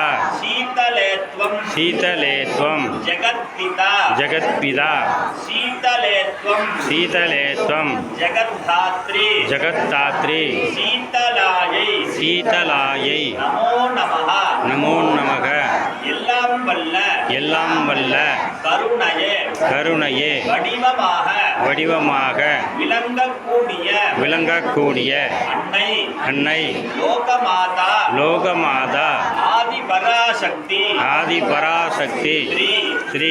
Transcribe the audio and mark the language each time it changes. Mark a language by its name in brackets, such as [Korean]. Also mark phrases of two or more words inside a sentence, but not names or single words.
[Sanskrit] शीतलेत्वं शीतलेत्वं जगत्पिता जगत्पिता शीतलेत्वं शीतलेत्वं जगद्धात्री जगत्तात्री शीतलायै शीतलायै नमो नमः நமக [Tamil] எல்லாம் வல்ல கருணையே கருணையே வடிவமாக விளங்கக்கூடிய அன்னை லோகமாதா ஆதிபராசக்தி ஸ்ரீ